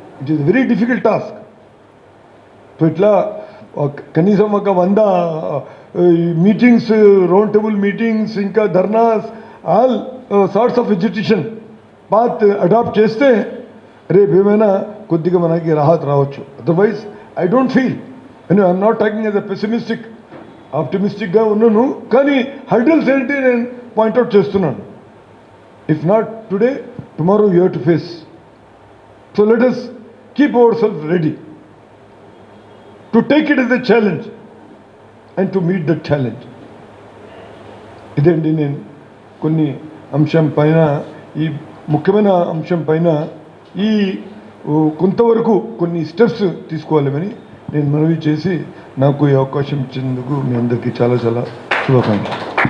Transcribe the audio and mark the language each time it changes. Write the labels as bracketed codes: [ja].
[en] It is very difficult task. [te] So ఇట్లా కనీసం ఒక 100 మీటింగ్స్, రౌండ్ టేబుల్ మీటింగ్స్, ఇంకా dharnas, [en] all sorts of education path adapt [te] చేస్తే రేపు ఏమైనా కొద్దిగా మనకి రాహత్ రావచ్చు. [en] otherwise I don't feel, I'm not talking as a pessimistic, ఆప్టిమిస్టిక్గా ఉన్నాను, [te] కానీ హర్డల్స్ ఏంటి నేను పాయింట్అవుట్ చేస్తున్నాను. [en] If not today, tomorrow you have to face. So let us keep ourselves ready to take it as a challenge and to meet that challenge. [te] ఇదండి నేను కొన్ని అంశం పైన, ఈ ముఖ్యమైన అంశం పైన ఈ కొంతవరకు కొన్ని స్టెప్స్ తీసుకోవాలని నేను మనవి చేసి నాకు ఈ అవకాశం ఇచ్చినందుకు మీ అందరికీ చాలా చాలా శుభాకాంక్షలు.